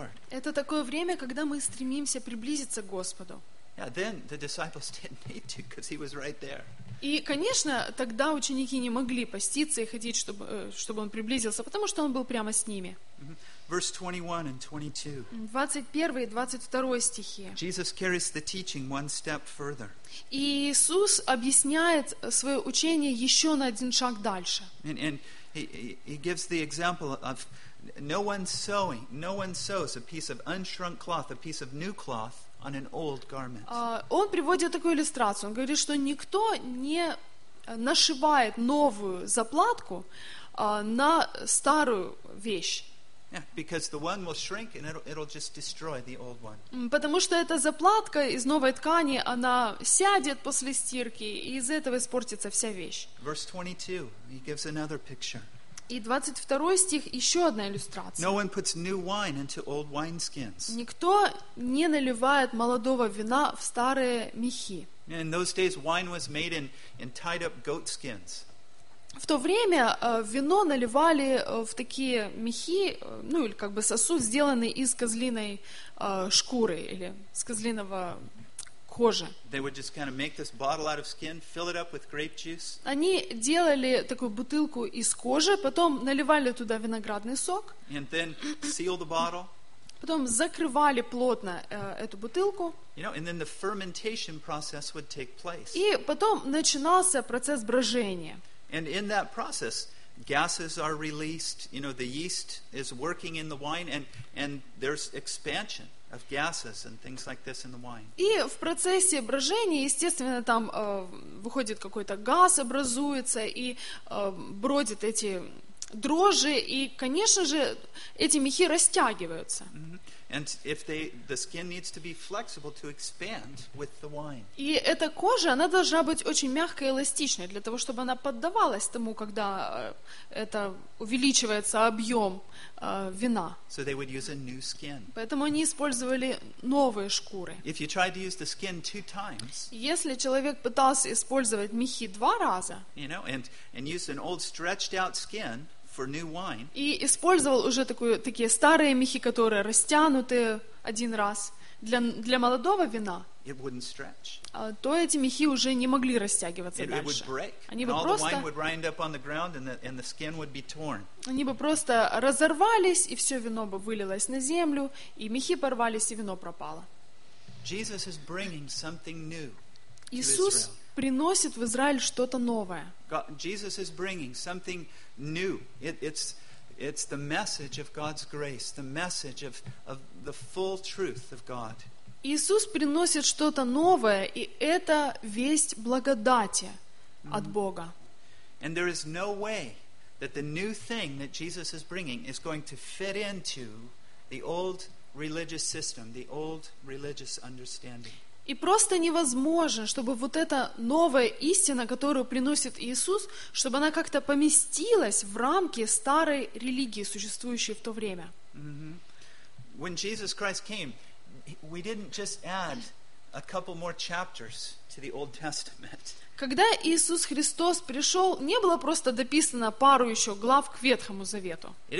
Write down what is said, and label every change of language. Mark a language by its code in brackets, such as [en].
[ru] Это такое время, когда мы стремимся приблизиться к Господу. [en] Yeah, then the disciples didn't need to, because he was right there. [ru] И, конечно, тогда ученики не могли поститься и ходить, чтобы он приблизился, потому что он был прямо с ними. [en] Verse 21 and 22. [ru] 21 и 22 стихи. [en] Jesus carries the teaching one step further. [ru] Иисус объясняет свое учение еще на один шаг дальше. [en] And he gives the example of no one sews a piece of unshrunk cloth, a piece of new cloth, on an old garment. [ru] Он приводит такую иллюстрацию. Он говорит, что никто не нашивает новую заплатку на старую вещь. [en] Yeah, because the one will shrink and it'll just destroy the old one. [ru] Потому что эта заплатка из новой ткани, она сядет после стирки, и из этого испортится вся вещь. [en] Verse 22, he gives another picture. [ru] И 22 стих, еще одна иллюстрация. [en] No one puts new wine into old wineskins. [ru] Никто не наливает молодого вина в старые мехи. [en] In those days wine was made in tied up goat skins. [ru] В то время вино наливали в такие мехи, ну или как бы сосуд, сделанный из козлиной шкуры или с козлиного кожи. [en] They would just kind of make this bottle out of skin, fill it up with grape juice. [ru] Они делали такую бутылку из кожи, потом наливали туда виноградный сок. [en] And then seal the bottle. [ru] Потом закрывали плотно эту бутылку. [en] You know, and then the fermentation process would take place. [ru] И потом начинался процесс брожения. [en] And in that process, gases are released. You know, the yeast is working in the wine, and there's expansion. Of gases and things like this in the wine. [ru] И в процессе брожения, естественно, там выходит какой-то газ, образуется и бродят эти дрожжи, и, конечно же, эти мехи растягиваются. [en] And if they, the skin needs to be flexible to expand with the wine. [ru] И эта кожа, она должна быть очень мягкой и эластичной для того, чтобы она поддавалась тому, когда это увеличивается объем вина. [en] So they would use a new skin. [ru] Поэтому они использовали новые шкуры. [en] If you tried to use the skin two times. [ru] Если человек пытался использовать мехи два раза. [en] You know, and use an old stretched out skin. For new wine. [ru] И использовал уже такие старые мехи, которые растянуты один раз для молодого вина. [en] It wouldn't stretch. [ru] То эти мехи уже не могли растягиваться [en] it, [ru] дальше. [en] It would break. [ru] Они [en] and [ru] бы [en] all [ru] просто. [en] The wine would wind up on the ground, and the skin would be torn. [ru] Они бы просто разорвались, и все вино бы вылилось на землю, и мехи порвались, и вино пропало. [en] Jesus is bringing something new. [ru] Иисус приносит в Израиль что-то новое. [en] Jesus is bringing something new. It's the message of God's grace, the message of the full truth of God. [ru] Иисус приносит что-то новое, и это весть благодати от Бога. [en] And there is no way that the new thing that Jesus is bringing is going to fit into the old religious system, the old religious understanding. [ru] И просто невозможно, чтобы вот эта новая истина, которую приносит Иисус, чтобы она как-то поместилась в рамки старой религии, существующей в то время. [en] When Jesus Christ came, we didn't just add a couple more chapters to the Old Testament. [ru] Когда Иисус Христос пришел, не было просто дописано пару еще глав к Ветхому Завету.